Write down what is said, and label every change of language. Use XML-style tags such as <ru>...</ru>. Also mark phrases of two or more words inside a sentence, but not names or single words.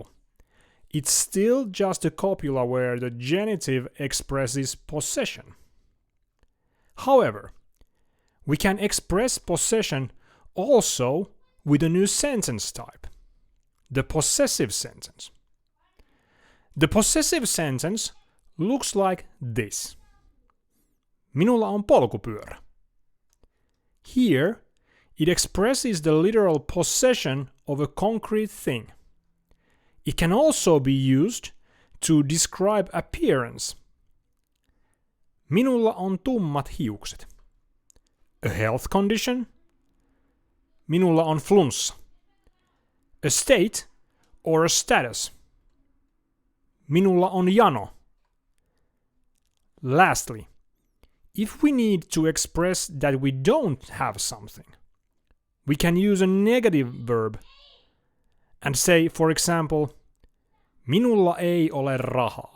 <en>It's still just a copula where the genitive expresses possession. However, we can express possession also with a new sentence type, the possessive sentence. The possessive sentence looks like this.</en> <fi>Minulla on polkupyörä.</fi> <en>Here, it expresses the literal possession of a concrete thing. It can also be used to describe appearance.</en> <fi>Minulla on tummat hiukset.</fi> <en>A health condition.</en> <fi>Minulla on flunssa.</fi> <en>A state or a status.</en> <fi>Minulla on jano.</fi> <en>Lastly, if we need to express that we don't have something, we can use a negative verb and say, for example,</en> <fi>Minulla ei ole rahaa.</fi>